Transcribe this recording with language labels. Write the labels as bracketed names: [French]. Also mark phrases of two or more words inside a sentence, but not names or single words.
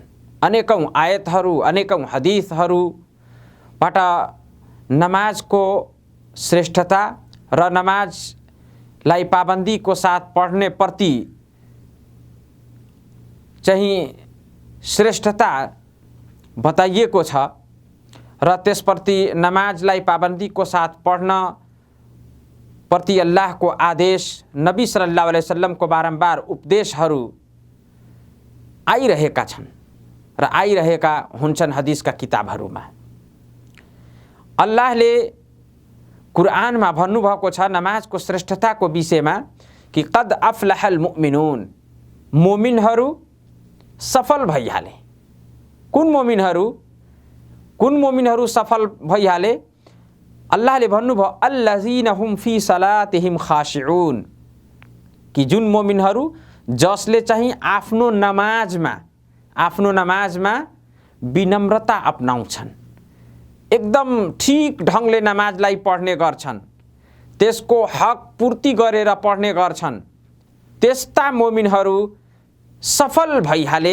[Nepali] अनेकौं आयतहरू, अनेकौं हदिसहरूबाट नमाजको श्रेष्ठता र नमाजलाई पाबन्दीको साथ पढ्ने प्रति चाहिँ श्रेष्ठता बताइएको छ र त्यसप्रति नमाजलाई पाबन्दीको साथ पढ्न प्रति अल्लाहको आदेश, नबी [Arabic] صلى الله عليه وسلم [Nepali] बारम्बार उपदेशहरू आइरहेका छन् र आइरहेका हुन्छन् हदिसका किताबहरूमा। अल्लाहले कुरानमा भन्नुभएको छ नमाजको श्रेष्ठताको विषयमा कि [Arabic] قد أفلح المؤمنون, [Nepali] मोमिनहरू सफल भइहाले। कुन मोमिनहरू सफल भइहाले? अल्लाहले भन्नुभयो [Arabic] الذين هم في صلاتهم خاشعون, [Nepali] कि जुन मोमिनहरू जसले चाहिँ आफ्नो नमाजमा विनम्रता अपनाउँछन्, एकदम ठीक ढङ्गले नमाजलाई पढ्ने गर्छन्, त्यसको हक पूर्ति गरेर पढ्ने गर्छन्, त्यस्ता मोमिनहरू सफल भइहाले।